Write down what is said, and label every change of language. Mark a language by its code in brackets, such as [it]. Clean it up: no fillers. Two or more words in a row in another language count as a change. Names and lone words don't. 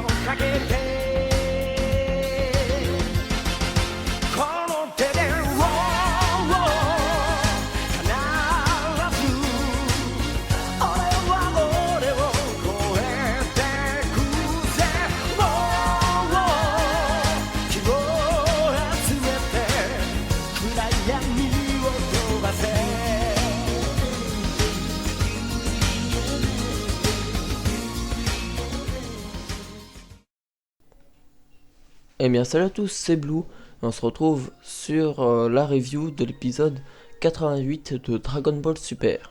[ja] かけてこの手で必ず俺は俺を超えてくぜもう気を集めて暗闇を飛ばせ [fr] Eh bien salut à tous, c'est Blue, et on se retrouve sur la review de l'épisode 88 de Dragon Ball Super.